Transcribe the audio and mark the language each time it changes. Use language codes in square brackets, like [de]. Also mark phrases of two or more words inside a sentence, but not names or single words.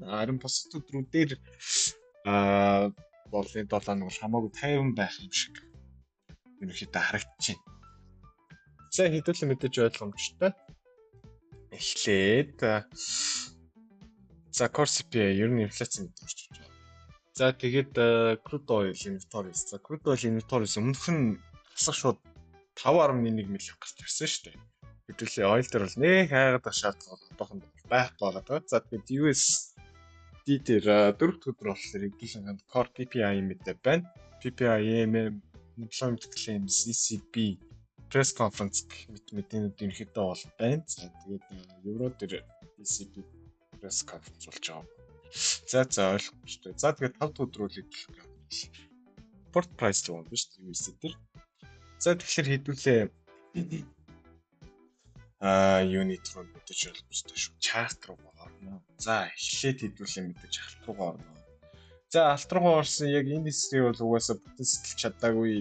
[mn] Харин бусад өдрүүдээр болын 7 хоног хамаагүй тайван байх юм шиг ерөнхийдөө харагдчихэв. За хэдүүлээ мэдээж ойлгомжтой. Эхлээд за [en] core CPI [mn] ер нь инфляци мэдээ орчиж байгаа. За тэгээд [en] crude oil inventories. [mn] За [en] crude oil inventories [mn] өмнөх нь хасах шууд 5.1 миллион гарч ирсэн шүү дээ. Хэдүүлээ oil дээр бол нэг хайгаад шаардлага одоохондоо байхгүй байгаа. За тэгээд USD дээр 4 дахь өдөр болохоор хэдүүлээ [en] core PPI [mn] мэдээ байна. [en] PPI employment claims ECB press conference [mn] мэдээлэлүүд ерөнхийдөө бол байна. За тэгээд евро дээр [en] ECB press conference [mn] болж байгаа. За ойлгомжтой. За тэгээд 5 дахь өдрүүл хэлэх. [en] Port price [mn] л байна шүү дээ USD дээр. За тэгэхээр хэдүүлээ unit руу мэдээж ойлгомжтой шүү. Chart руу орно. За эхлээд хэдүүлээ мэдээж алт руугаа орно. За алт руугаа орсон яг энэ хэсгийг бол угаасаа бүтэн сэтгэлж чадаагүй.